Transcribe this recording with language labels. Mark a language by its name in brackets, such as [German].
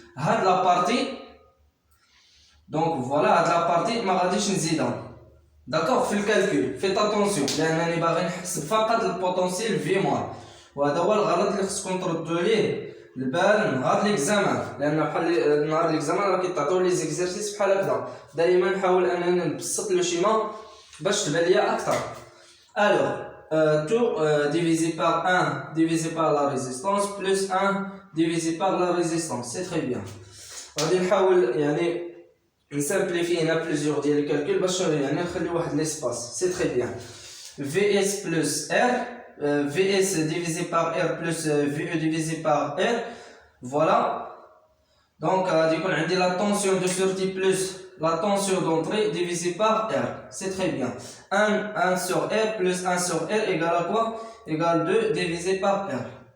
[Arabic] هاد لا بارتي دونك فوالا، هاد لا بارتي ما غاديش نزيدها، داكوغ، في الكالكول فيت اتونسيون لانني باغي نحسب فقط البوتنسيال في موان. وهذا هو الغلط اللي خصكم تردوا ليه البال نهار ليكزامان، لان بحال نهار ليكزامان راه كيتعطيو لي زيكزارسيس بحال هكذا. دائما نحاول انني نبسط لو شيما باش تبان ليا اكثر. [French] الوغ tout divisé par 1 divisé par la résistance plus 1 divisé par la résistance, c'est très bien. [Arabic] غادي نحاول يعني نسامبليفي هنا بليزيور ديال الكالكول باش يعني نخلي واحد ليسباس، [French] c'est très bien. Vs plus R, Vs divisé par R plus Ve divisé par R, voilà. Donc [Arabic] غادي يكون عندي [French] la tension de sortie plus la tension d'entrée divisée par R, c'est très bien. 1 sur R plus 1 sur R égale à quoi? Égale 2 divisé par R.